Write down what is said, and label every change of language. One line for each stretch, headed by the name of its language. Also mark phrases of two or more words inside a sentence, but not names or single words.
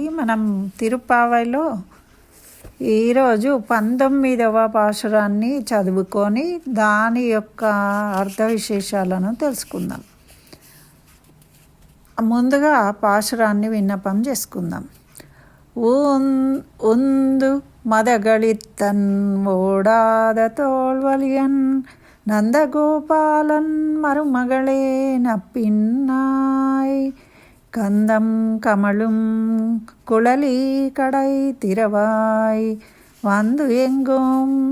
Telugu: మనం తిరుప్పావైలో ఈరోజు 19వ పాశురాన్ని చదువుకొని దాని యొక్క అర్థ విశేషాలను తెలుసుకుందాం. ముందుగా పాశురాన్ని విన్నపం చేసుకుందాం.
Tamil: உந்து மதகளித்தன் ஓடாத தோல்வலியன் நந்தகோபாலன் மருமகளே நப்பின்னாய் கந்தம் கமழும் குழலி கடை திறவாய் வந்து எங்கும்